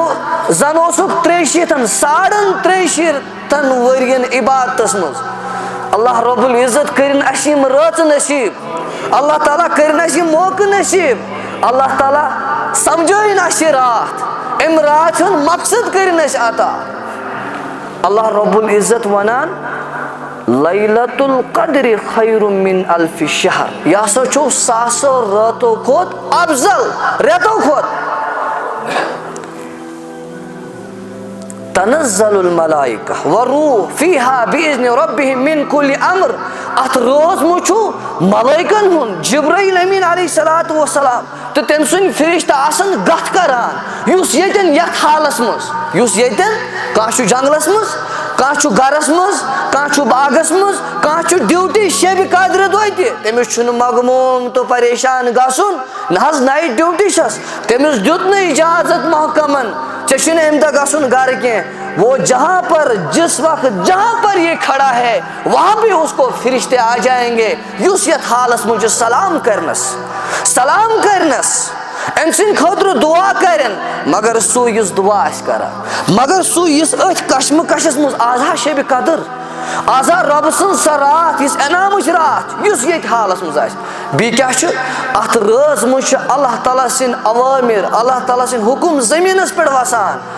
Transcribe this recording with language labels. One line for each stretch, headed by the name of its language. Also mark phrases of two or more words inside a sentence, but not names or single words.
Kashmiri: اوسُکھ 63 ؤرین عبادتس منٛز اللہ رب العزت کرن اَسہِ یِم رٲژٕ نصیٖب اللہ تعالیٰ کرن اَسہِ یِم موقعہٕ نصیٖب اللہ تعالیٰ سمجھٲیِن اَسہِ یہِ راتھ اَمہِ راتھ ہُنٛد مقصد کرن اَسہِ عطا اللہ رب العزت ونان
Arabic: لیلۃ القدر خیر من الف شہر
Kashmiri: یہ ہسا چھُ ساسو راتو کھۄت افضل رٮ۪تو کھۄت
Arabic: تنزل الملائکہ والروح فیہا بإذن ربہم من کل امر
Kashmiri: اتھ رٲژ منٛز چھُ ملائکن ہُنٛد جبرائیل امین
Arabic: علیہ الصلوۃ والسلام
Kashmiri: تہٕ تٔمۍ سٕنٛدۍ فرشتہٕ آسان گتھ کران یُس ییٚتٮ۪ن یتھ حالس منٛز یُس ییٚتٮ۪ن کانٛہہ چھُ جنگلس منٛز کانٛہہ چھُ گرس منٛز کانٛہہ چھُ باغس منٛز کانٛہہ چھُ ڈیوٹی شبہِ قدرٕ دۄہ تہِ تٔمِس چھُنہٕ مغموم تہٕ پریشان گژھُن نہ حظ
English: night duty
Kashmiri: چھس تٔمِس دیُت نہٕ اجازت محکمن ژےٚ چھُنہٕ اَمہِ دۄہ گژھُن گرٕ کینٛہہ
Urdu: وہ جہاں پر جس وقت جہاں پر یہ کھڑا ہے وہاں بھی اس کو فرشتے آ جائیں گے
Kashmiri: یُس یتھ حالس منٛز چھُ سلام کرنس أمۍ سٕنٛدِ خٲطرٕ دعا کرن مگر سُہ یُس دعا آسہِ کران مگر سُہ یُس أتھۍ کشمہٕ کشس منٛز آز ہا شبہِ قدر آز ہا رۄبہٕ سٕنٛز سۄ راتھ یُس انعامٕچ راتھ یُس ییٚتہِ حالس منٛز آسہِ بیٚیہِ کیاہ چھُ اتھ رٲژ منٛز چھُ اللہ تعالیٰ سٕنٛدۍ عوامر اللہ تعالیٰ سٕنٛدۍ حُکم زٔمیٖنس پٮ۪ٹھ وسان